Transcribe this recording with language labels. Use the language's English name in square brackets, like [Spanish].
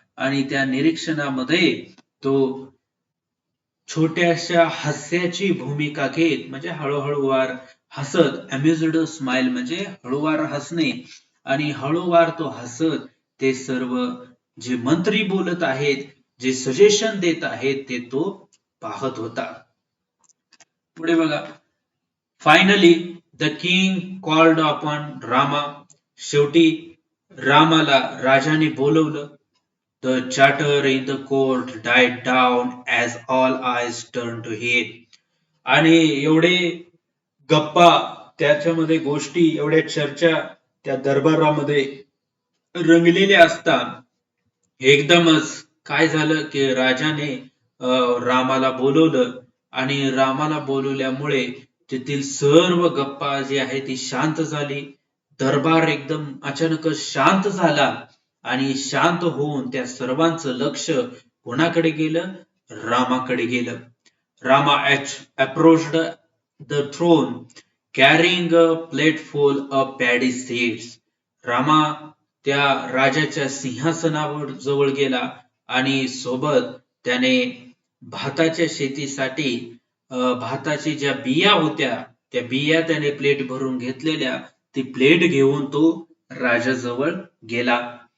[Marathi] आणि त्या निरीक्षणामध्ये तो छोट्याशा हास्याची भूमिका घेत, म्हणजे हळूहळूवार हसत, [English] amused smile [Marathi] म्हणजे हळूवार हसणे, आणि हळूवार तो हसत ते सर्व जे मंत्री बोलत आहेत, जे सजेशन देत आहेत, ते तो पाहत होता. पुढे बघा, [English] Finally the king called upon Rama. [Marathi] शेवटी रामाला राजाने बोलवलं. [English] The chatter in the court died down as all eyes turned to him. [Marathi] आणि एवढे गप्पा, त्याच्यामध्ये गोष्टी, एवढ्या चर्चा त्या दरबारामध्ये रंगलेल्या असतात, एकदमच काय झालं की राजाने रामाला बोलवलं आणि रामाला बोलवल्यामुळे तेथील सर्व गप्पा जी आहे ती शांत झाली. दरबार एकदम अचानकच शांत झाला आणि शांत होऊन त्या सर्वांचं लक्ष कोणाकडे गेलं, रामाकडे गेलं. [English] Rama approached the throne carrying a plate full of paddy seeds. [Marathi] Rama त्या राजाच्या सिंहासनावर जवळ गेला आणि सोबत त्याने भाताच्या शेतीसाठी भाताची ज्या बिया होत्या त्या बिया त्याने प्लेट भरून घेतलेल्या, ती प्लेट घेऊन तो राजाजवळ गेला.